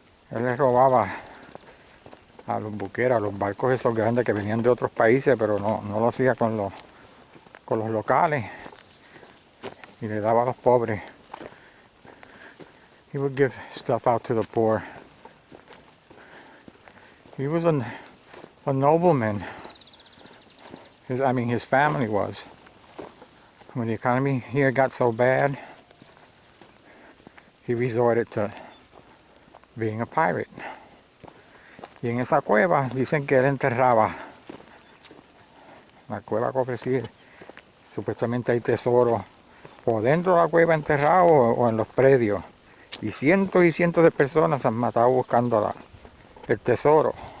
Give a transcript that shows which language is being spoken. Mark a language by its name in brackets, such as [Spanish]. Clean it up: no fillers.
[Spanish] Él le robaba a los buqueros, a los barcos esos grandes que venían de otros países, pero no lo hacía con los locales, y le daba a los pobres. [English] He would give stuff out to the poor. He was a nobleman. His family was. When the economy here got so bad, he resorted to being a pirate. [Spanish] Y en esa cueva dicen que él enterraba. La cueva Cofresi, supuestamente hay tesoros o dentro de la cueva enterrados o en los predios. Y cientos de personas se han matado buscando el tesoro.